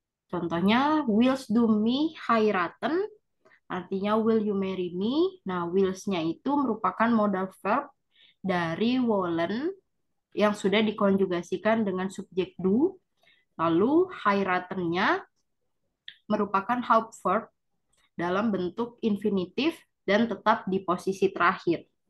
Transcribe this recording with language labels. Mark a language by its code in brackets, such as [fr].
[de] Contohnya, willst du mich heiraten? [en] Artinya will you marry me? [id] Nah, wills-nya itu merupakan modal verb dari wollen yang sudah dikonjugasikan dengan subjek du. Lalu heiraten-nya merupakan Hauptverb dalam bentuk infinitif dan tetap di posisi terakhir.